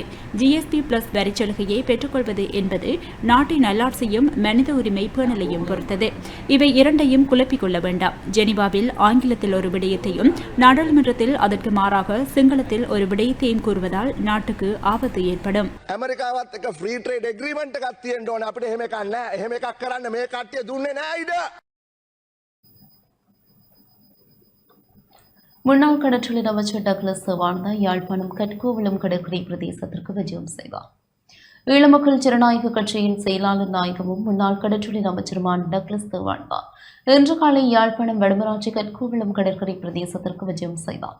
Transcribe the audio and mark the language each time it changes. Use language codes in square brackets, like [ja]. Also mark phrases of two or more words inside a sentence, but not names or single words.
[ta] ஜிஎஸ்டி பிளஸ் வரி சலுகையை பெற்றுக்கொள்வது என்பது நாட்டின் நல்லாட்சியும் மனித உரிமை பேணலையும் பொறுத்தது. இவை இரண்டையும் குழப்பிக் கொள்ள வேண்டாம். ஜெனீவாவில் ஆங்கிலத்தில் ஒரு விடயத்தையும் நாடாளுமன்றத்தில் அதற்கு மாறாக சிங்களத்தில் ஒரு விடயத்தையும் கூறுவதால் நாட்டுக்கு ஆபத்து ஏற்படும். [si] ඇමරිකාවත් එක්ක [en] free trade agreement [si] එකක් තියෙන්න ඕනේ. අපිට එහෙම එකක් නැහැ. එහෙම එකක් කරන්න මේ කට්ටිය දුන්නේ නැහැ ඉඩ. [ta] முன்னாள் கடற்றொழில் அமைச்சர் டக்ளஸ் வாழ்ந்த யாழ்ப்பாணம் கட்கோவளம் கடற்கரை பிரதேசத்திற்கு விஜயம் செய்தார். ஈழமக்கள் ஜனநாயக கட்சியின் செயலாளர் நாயகமும் முன்னாள் கடற்றொழில் அமைச்சருமான டக்ளஸ் வாழ்ந்தா இன்று காலை யாழ்ப்பாணம் வடமராட்சி கட்கோவளம் கடற்கரை பிரதேசத்திற்கு விஜயம் செய்தார்.